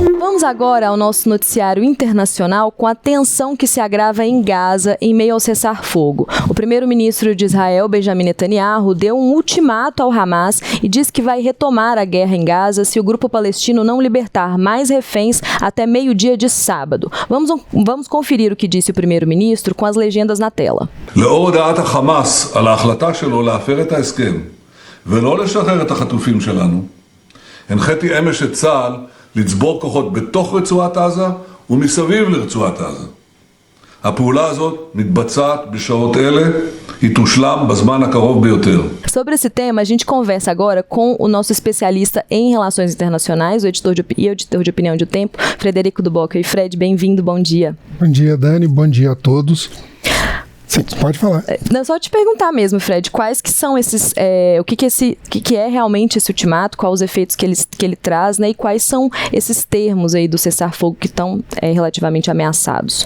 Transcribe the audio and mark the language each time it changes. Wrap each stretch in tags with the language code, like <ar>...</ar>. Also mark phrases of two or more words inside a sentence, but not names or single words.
<pt>Vamos agora ao nosso noticiário internacional com a tensão que se agrava em Gaza em meio ao cessar-fogo. O primeiro-ministro de Israel, Benjamin Netanyahu, deu um ultimato ao Hamas e diz que vai retomar a guerra em Gaza se o grupo palestino não libertar mais reféns até meio-dia de sábado. Vamos conferir o que disse o primeiro-ministro com as legendas na tela.</pt> <he>לאור הודעת החמאס על ההחלטה שלו להפר את ההסכם ולא לשחרר את החטופים שלנו, הנחיתי אמש את צה"ל לצבור כוחות בתוך רצועת עזה ומסביב לרצועת עזה. הפעולה הזאת מתבצעת בשעות אלה, היא תושלם בזמן הקרוב ביותר.</he> <pt>Sobre esse tema, a gente conversa agora com o nosso especialista em relações internacionais, o editor de opinião de O Tempo, Frederico Duboc. E Fred, bem-vindo, bom dia. Bom dia, Dani, bom dia a todos. Sim, pode falar. Não, só te perguntar mesmo, Fred, quais que são esses, o que é realmente esse ultimato, quais os efeitos que ele traz, né, e quais são esses termos aí do cessar-fogo que estão relativamente ameaçados?</pt>